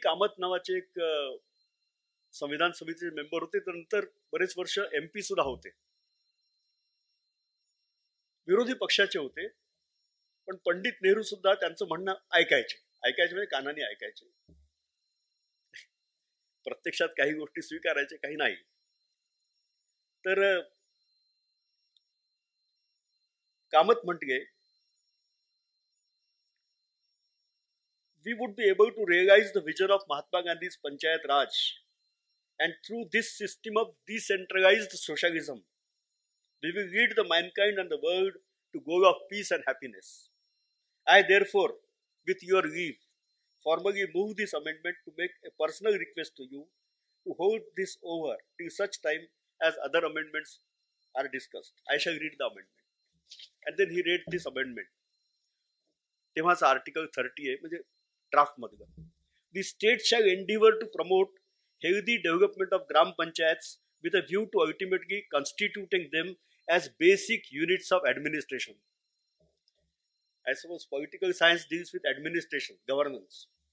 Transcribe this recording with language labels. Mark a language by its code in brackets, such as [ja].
[mr] कामत नावाचे एक संविधान सभेचे मेंबर होते, नंतर बरेच वर्ष MP सुद्धा होते, विरोधी पक्षाचे होते. पण पंडित नेहरू सुद्धा त्यांचं म्हणणं ऐकायचे म्हणजे कानाने ऐकायचे. प्रत्यक्षात काही गोष्टी स्वीकारायचे, काही नाही. तर कामत म्हटले, [en] we would be able to realize the vision of Mahatma Gandhi's Panchayat Raj, and through this system of decentralized socialism, we will lead the mankind and the world to goal of peace and happiness. I therefore, with your leave, formally move this amendment to make a personal request to you to hold this over till such time as other amendments are discussed. I shall read the amendment. And then he read this amendment. [mr] तेव्हाचा article 30 आहे, म्हणजे draft मधलं. [en] The state shall endeavor to promote healthy development of gram panchayats with a view to ultimately constituting them as basic units of administration. I suppose political science deals with administration, governance.